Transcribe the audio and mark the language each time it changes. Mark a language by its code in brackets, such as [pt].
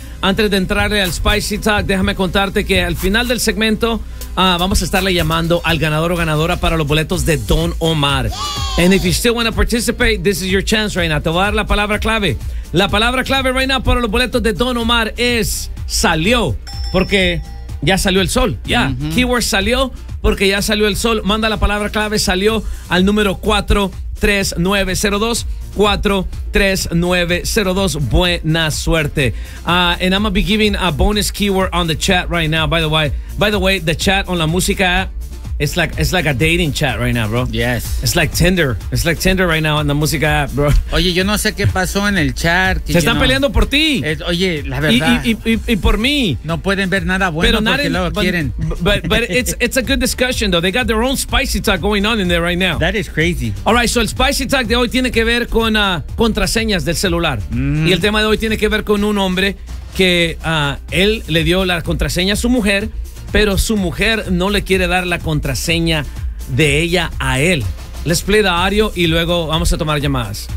[es] Antes de entrarle al Spicy Talk, déjame contarte que al final del segmento vamos a estarle llamando al ganador o ganadora para los boletos de Don Omar. Yay. [en] And if you still want to participate, this is your chance right now. [es] Te voy a dar la palabra clave. La palabra clave [en] right now [es] para los boletos de Don Omar es salió, porque ya salió el sol. Ya. Yeah. Mm-hmm. Keyword salió, porque ya salió el sol. Manda la palabra clave salió al número 43902. Buena suerte. [en] And I'm gonna be giving a bonus keyword on the chat right now. By the way, the chat on la música, it's like a dating chat right now, bro. Yes. It's like Tinder right now on the música, bro. [es] Oye, yo no sé qué pasó en el chat. Se están peleando por ti. Oye, la verdad. Y por mí. No pueden ver nada bueno, pero porque lo quieren. [en] But it's a good discussion, though. They got their own spicy talk going on in there right now. That is crazy. All right, so [es] el spicy talk de hoy tiene que ver con contraseñas del celular. Mm. Y el tema de hoy tiene que ver con un hombre que él le dio la contraseña a su mujer, pero su mujer no le quiere dar la contraseña de ella a él. [en] Let's play the audio [es] y luego vamos a tomar llamadas.